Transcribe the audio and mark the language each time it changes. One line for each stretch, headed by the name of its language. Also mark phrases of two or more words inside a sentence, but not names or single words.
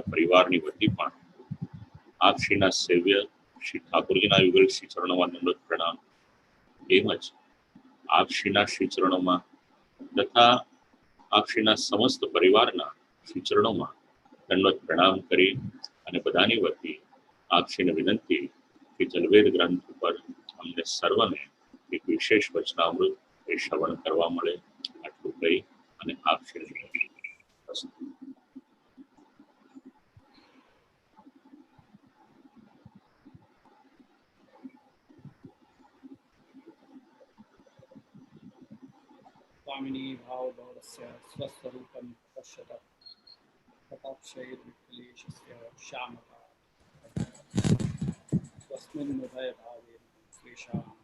Gujarati: પરિવારની વતી પણ આપ શ્રીના સેવ્ય શ્રી ઠાકોરજીના યુગલ શ્રી ચરણોમાં દંડવત પ્રણામ, તેમજ આપ શ્રીના શ્રી ચરણોમાં તથા આપ શ્રીના સમસ્ત પરિવારના શ્રી ચરણોમાં દંડવત પ્રણામ કરી અને બધાની વતી આપ શ્રીને વિનંતી કે જલવેદ ગ્રંથ ઉપર અમને સર્વને એક વિશેષ વચનામૃત એ શ્રવણ કરવા મળે, આટલું કહી અને આપ શ્રી
Sanskrit: स्वामिनी भाव गौरस्य स्वस्वरूपं पश्यत कटाक्षैर्विक्लेशस्य श्यामता स्वस्मिन् हृदय भावेन श्रीशां